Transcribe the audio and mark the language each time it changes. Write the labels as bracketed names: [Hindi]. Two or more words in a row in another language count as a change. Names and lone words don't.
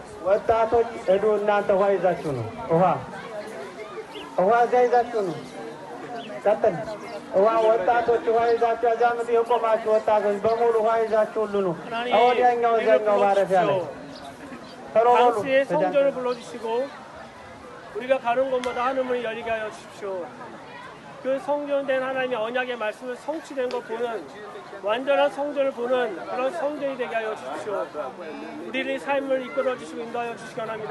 [Amharic] ወጣቶች ሄዱ እናንተ ውሃ ይዛችሁ ነው። ውሃ እዚያ ይዛችሁ ነው። ቀጥል። ወጣቶች ውሃ ይዛችሁ አዛምት የቆማችሁ ወጣቶች በሙሉ ውሃ ይዛችሁ ሁሉ ነው። ወዲያኛው እዚያኛው ማረፊያ ላይ [Korean] 당시에 성전을 불러주시고 우리가 가는 곳마다 하늘문이 열리게 하여 주십시오. 그 성전된 하나님의 언약의 말씀을 성취된 것 보는 완전한 성전을 보는 그런 성전이 되게 하여 주십시오. 우리의 삶을 이끌어 주시고 인도하여 주시기 원합니다.